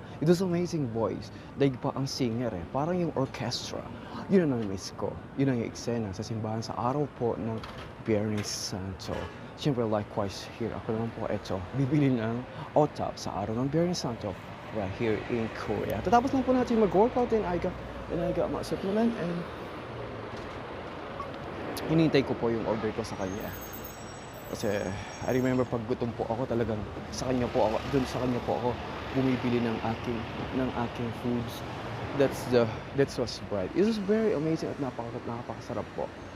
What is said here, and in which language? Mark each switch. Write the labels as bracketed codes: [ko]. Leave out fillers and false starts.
[en] It was amazing voice, [tl] daig pa ang singer eh, parang yung orchestra. Yun ang na-miss ko, yun ang eksena sa simbahan sa araw po ng Biyernes Santo. Siyempre likewise here, ako naman po eto, bibili ng otap sa araw ng Biyernes Santo [en] right here in Korea. [tl] Tatapos lang po natin mag-workout [en] and I got my supplement and [tl] hinintay ko po yung order ko sa kanya. Kasi [en] I remember [tl] pag gutom po ako, talagang sa kanya po ako bumibili ng aking foods. [en] That's what's bread. It was very amazing [tl] at napakasarap po.